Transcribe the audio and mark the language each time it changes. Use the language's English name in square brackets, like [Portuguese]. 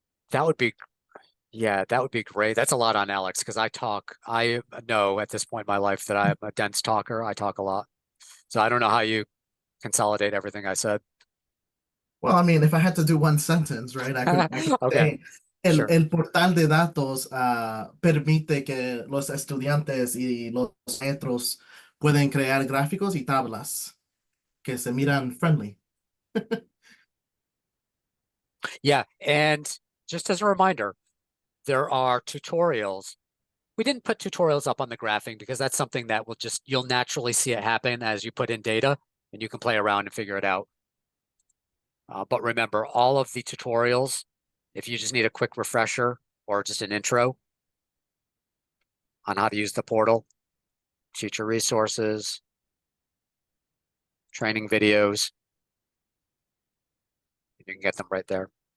[English] That would be, yeah, that would be great. That's a lot on Alex because I know at this point in my life that I'm a dense talker. I talk a lot. So I don't know how you consolidate everything I said. Well, I mean, if I had to do one sentence, right, I could Okay, say, sure. [Spanish] el portal de datos permite que los estudiantes y los maestros pueden crear gráficos y tablas que se miran friendly. [English] Yeah, and just as a reminder, there are tutorials. We didn't put tutorials up on the graphing because that's something that you'll naturally see it happen as you put in data and you can play around and figure it out. But remember, all of the tutorials, if you just need a quick refresher or just an intro on how to use the portal, teacher resources, training videos, you can get them right there.